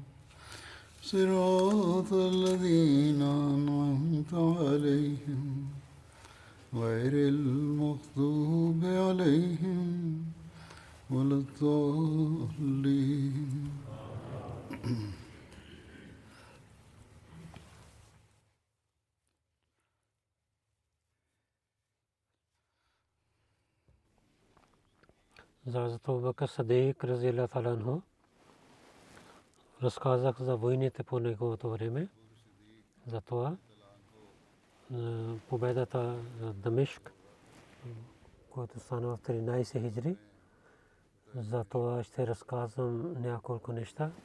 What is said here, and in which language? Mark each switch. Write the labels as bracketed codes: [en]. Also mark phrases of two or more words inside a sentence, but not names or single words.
[ar] صراط الذين أنعمت عليهم غير المغضوب عليهم ولا الضالين. [bg] За Абу Бакр Сидик [ar] رضي الله تعالى عنه [bg] разказах за войните по неговото време, за това победата на Дамишк, която стана в 13 хиджри. За това ще разказвам няколко неща.